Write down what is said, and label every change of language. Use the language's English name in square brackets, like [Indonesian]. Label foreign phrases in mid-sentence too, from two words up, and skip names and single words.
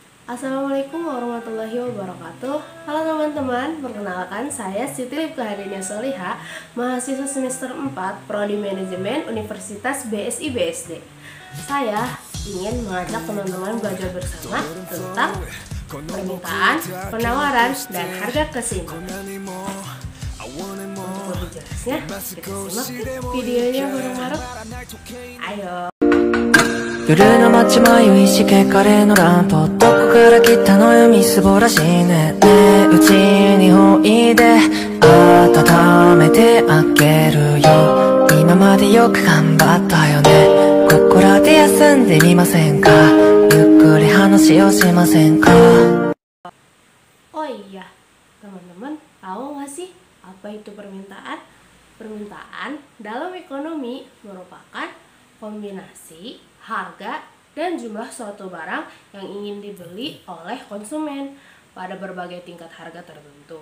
[Arabic] السلام عليكم ورحمة الله وبركاته. [Indonesian] Halo teman-teman, perkenalkan saya Siti Lipka Hadenia Soliha, mahasiswa semester 4 Prodi Manajemen Universitas BSI BSD. Saya ingin mengajak teman-teman belajar bersama tentang permintaan, penawaran, dan harga keseimbangan. Untuk lebih jelasnya, kita simak videonya bareng-bareng. Ayo. [Japanese] 夜の街迷いしけカレーのランプどこから来たのよみすぼらしいねねえうちにおいで温めてあげるよ今までよく頑張ったよねここらで休んでみませんかゆっくり話をしませんか [Indonesian] Oh iya, teman-teman tahu nggak sih apa itu permintaan? Permintaan dalam ekonomi merupakan kombinasi harga dan jumlah suatu barang yang ingin dibeli oleh konsumen pada berbagai tingkat harga tertentu.